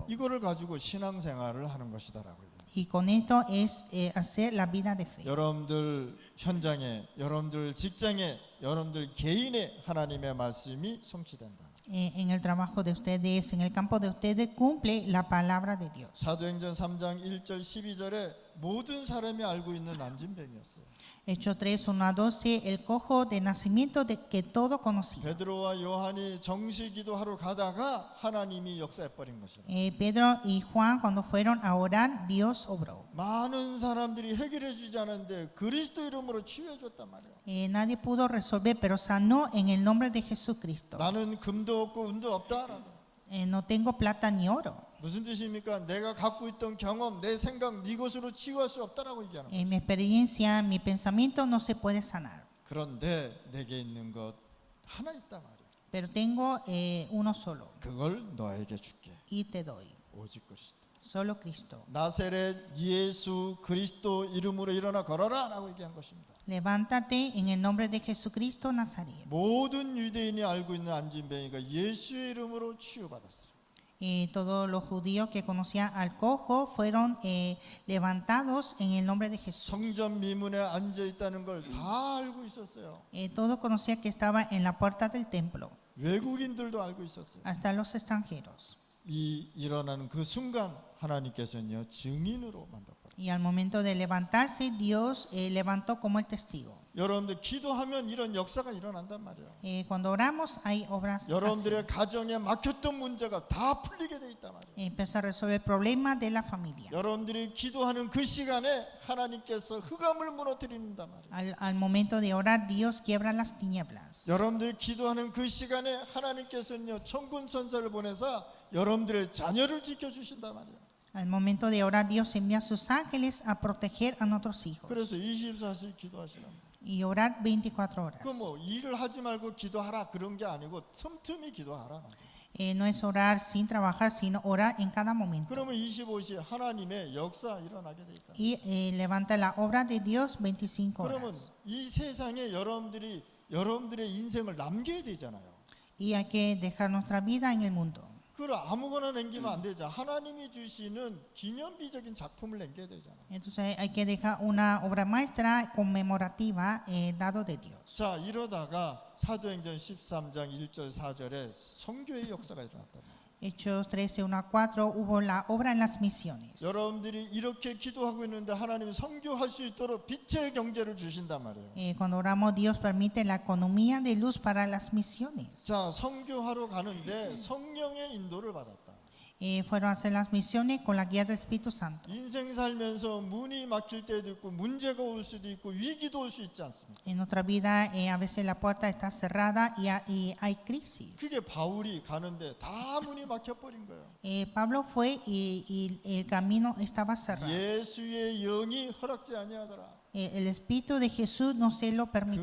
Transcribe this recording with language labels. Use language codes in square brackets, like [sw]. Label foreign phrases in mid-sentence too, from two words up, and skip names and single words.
[ko] 이거를 가지고 신앙생활을 하는 것이다라고요. [es] Y con esto es hacer la vida de fe. [ko] 여러분들 현장에, 여러분들 직장에, 여러분들 개인의 하나님의 말씀이 성취된다. [es] En el trabajo de ustedes, en el campo de ustedes, cumple la palabra de Dios. [ko] 사도행전 3장 1절 12절에 모든 사람이 알고 있는 난진병이었어요. [es] Hechos 3, 1 a 12, el cojo de nacimiento de que todo conocía. [ko] 베드로와 요한이 정시기도하러 가다가 하나님이 역사해 버린 것이라. [es] Pedro y Juan cuando fueron a orar, Dios obró. [ko] 많은 사람들이 해결해 주지 않았는데 그리스도 이름으로 치유해 줬단 말이에요. [es] Nadie pudo resolver, pero sanó en el nombre de Jesucristo. [ko] 나는 금도 없고 은도 없다라고. [es] No tengo plata ni oro. [ko] 무슨 뜻입니까? 내가 갖고 있던 경험, 내 생각, 네 것으로 치유할 수 없다라고 얘기하는 거예요. [es] Mi experiencia, mi pensamiento no se puede sanar. [ko] 그런데 내게 있는 것 하나 있단 말이에요. [es] Pero tengo uno solo [ko] 그걸 너에게 줄게. [es] y te doy. [ko] 오직 그리스도. [es] Solo Cristo. [ko] 나세렛 예수 그리스도 이름으로 일어나 걸어라라고 얘기한 것입니다. [es] Levántate en el nombre de Jesucristo Nazaret. [ko] 모든 유대인이 알고 있는 안진뱅이가 예수의 이름으로 치유받았어요. [es] Todos los judíos que conocían al cojo fueron levantados en el nombre de Jesús. [ko] 성전 미문에 앉아 있다는 걸 다 알고 있었어요. [es] Todos conocían que estaba en la puerta del templo, [ko] 외국인들도 알고 있었어요. [es] hasta los extranjeros. [ko] 이 일어나는 그 순간 하나님께서는요 증인으로 만들어버려요. [es] Y al momento de levantarse, Dios levantó como el testigo. [ko] 여러분들 기도하면 이런 역사가 일어난단 말이에요. [es] Cuando oramos hay obras así. [ko] 여러분들의 가정에 막혔던 문제가 다 풀리게 돼 있단 말이에요. [es] Empieza a resolver el problema de la familia. [ko] 여러분들이 기도하는 그 시간에 하나님께서 흑암을 무너뜨린단 말이에요. [es] Al momento de orar, Dios quiebra las tinieblas. [ko] 여러분들이 기도하는 그 시간에 하나님께서는요 천군 천사를 보내서 여러분들의 자녀를 지켜주신단 말이에요. [es] Al momento de orar, Dios envía a sus ángeles a proteger a nuestros hijos. [ko] 그래서 24시간 기도하시는 거예요. [es] Y orar 24 horas. [ko] 그 뭐 일을 하지 말고 기도하라 그런 게 아니고 틈틈이 기도하라. [es] No es orar sin trabajar, sino orar en cada momento. [ko] 그러면 25시에 하나님의 역사 일어나게 돼 있다. [es] Y levanta la obra de Dios 25 [ko] 그러면 [es] horas. [ko] 이 세상에 여러분들의 인생을 남겨야 되잖아요. [es] Y hay que dejar nuestra vida en el mundo. [ko] 그걸 아무거나 남기면 안 되죠. 하나님이 주시는 기념비적인 작품을 남겨야 되잖아요. [es] Entonces hay que dejar una obra maestra conmemorativa dado de Dios. [ko] 자, 이러다가 사도행전 13장 1절 4절에 선교의 역사가 일어났다. [es] Hechos 13, 1 a 4 hubo la obra en las misiones. [ko] 여러분들이 이렇게 기도하고 있는데 하나님이 선교할 수 있도록 빛의 경제를 주신단 말이에요. [es] Cuando oramos, Dios permite la economía de luz para las misiones. [ko] 자, 선교하러 가는데 성령의 인도를 받았다. [es] Fueron a hacer las misiones con la guía del Espíritu Santo. [ko] 인생 살면서 문이 막힐 때도 있고 문제가 올 수도 있고 위기도 올 수 있지 않습니까? [es] En nuestra vida a veces la puerta está cerrada y hay crisis. [ko] 그게 바울이 가는데 다 문이 막혀버린 거예요. [es] Pablo fue y el camino estaba cerrado. [ko] 예수의 영이 허락지 아니하더라. [es] El Espíritu de Jesús no se lo permitió.